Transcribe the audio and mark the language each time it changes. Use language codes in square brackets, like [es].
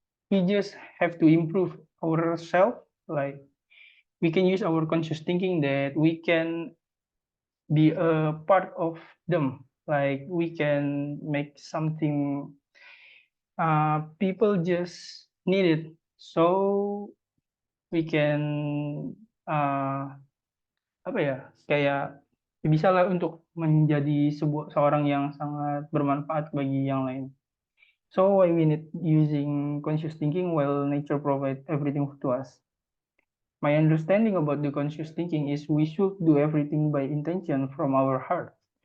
[en] We just have to improve ourselves. Like we can use our conscious thinking that we can be a part of them. Like we can make something people just need it. So we can [id] uh, apa ya kayak bisa lah untuk menjadi seorang yang sangat bermanfaat bagi yang lain. [en] So why we need using conscious thinking while nature provides everything to us? My understanding about the conscious thinking is we should do everything by intention from our heart.